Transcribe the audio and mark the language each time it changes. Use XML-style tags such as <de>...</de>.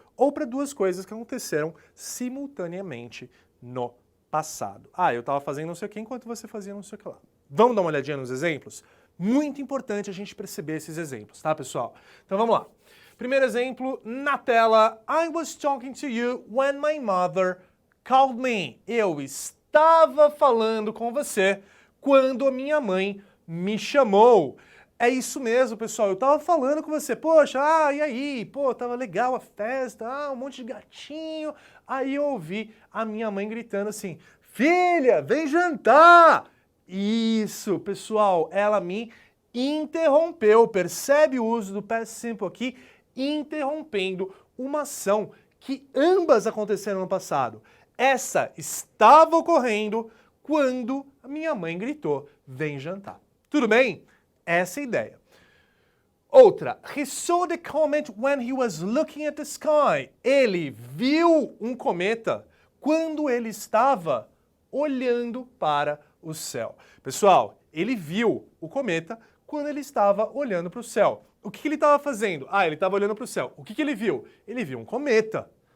<pt>Ou para duas coisas que aconteceram simultaneamente no passado. Eu estava fazendo não sei o que enquanto você fazia não sei o que lá. Vamos dar uma olhadinha nos exemplos? Muito importante a gente perceber esses exemplos, tá, pessoal? Então vamos lá. Primeiro exemplo, na tela.</pt> <en>I was talking to you when my mother called me.</en> <pt>Eu estava falando com você quando a minha mãe me chamou. É isso mesmo, pessoal. Eu estava falando com você. Poxa, e aí? Pô, tava legal a festa. Um monte de gatinho. Aí eu ouvi a minha mãe gritando assim, filha, vem jantar! Isso, pessoal. Ela me interrompeu. Percebe o uso do past simple aqui? Interrompendo uma ação que ambas aconteceram no passado. Essa estava ocorrendo quando a minha mãe gritou, vem jantar. Tudo bem? Essa é a ideia.</pt> <en>Outra, he saw the comet when he was looking at the sky.</en> <pt>Ele viu um cometa quando ele estava olhando para o céu. Pessoal, ele viu o cometa quando ele estava olhando para o céu. O que ele estava fazendo? Ele estava olhando para o céu. O que ele viu? Ele viu um cometa.</pt>